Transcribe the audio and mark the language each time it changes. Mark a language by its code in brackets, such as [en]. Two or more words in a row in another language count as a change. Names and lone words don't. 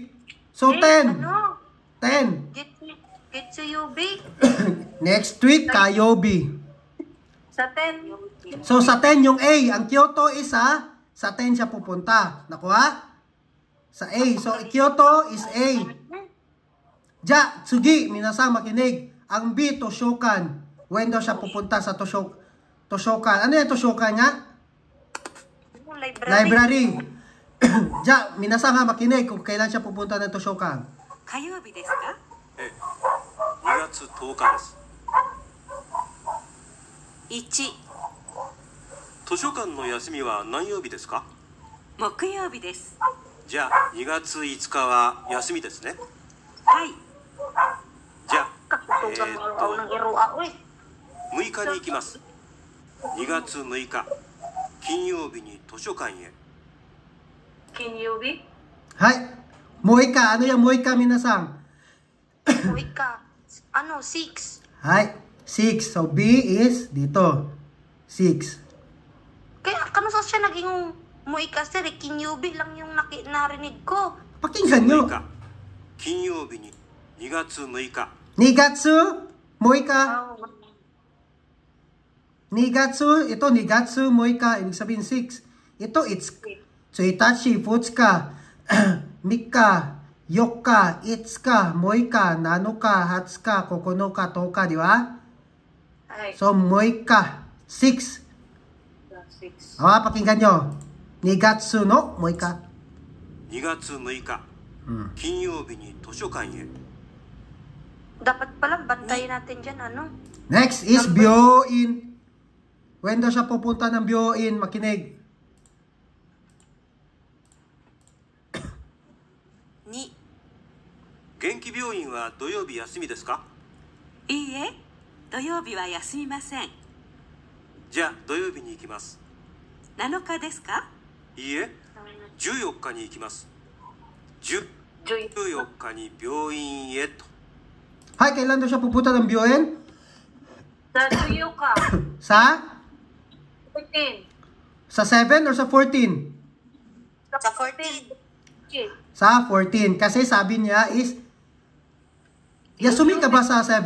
[en] So, 10. [tl] Ano? 10. [ja] Getsuyubi. [en] Next week, Kayobi. [tl] Sa 10. So, sa 10 yung A. Ang Kyoto is sa 10 siya pupunta. Nakuha? Sa A. So, Kyoto is A. Tsugi, minasang makinig. Ang B, Toshokan. When daw siya pupunta sa Toshokan? Ano yung Toshokan nga? Library. Minasang ha makinig kung kailan siya pupunta ng Toshokan. [ja] 火曜日ですか？ええ、2月10日です。 1 図書館の休みは何曜日ですか？木曜日です。じゃあ2月5日は休みですね。はい。じゃあ、 [tl] Katutugan mo araw ng irua. Uy, [ja] 6 日に行きます。2月6日、金曜日に図書館へ。 Kinyubi. Hay. Moika. [tl] Ano yung Moika, minasang? uy ka. Ano, 6. Hay. 6. So, B is dito. 6. Kaya, kano sa siya naging mu'i ka, sir? Kinyubi lang yung narinig ko. Pakinggan nyo. [ja] 6日、金曜日に2月6日。二月。六日。二月. [tl] Ito, [ja] 二月、六日. [tl] Ibig sabihin 6. Ito, [en] it's... So, [ja] 一日、二日、三日、八日、五日、六日、七日、二十日、九日、十日, [tl] di ba? Ay, So, Moika, 6. 6. Pakinggan nyo. [ja] 二月の六日. 2 月6日、金曜日に図書館へ。 [tl] Dapat pala, bantayin natin dyan, ano? [en] Next is Byoin. [tl] When daw siya pupunta ng Byoin, makinig. [ja] 元気病院は土曜日休みですか？いいえ、土曜日は休みません。じゃあ土曜日に行きます。 7日ですか？いいえ、14日に行きます。14日に病院へと。 [tl] Hay, kailan daw siya pupunta ng Buen? Sa tuyo ka. Sa? 14. Sa 7 or sa 14? Sa 14. Okay. Sa 14. Kasi sabi niya is, Yasumi ka ba sa 7?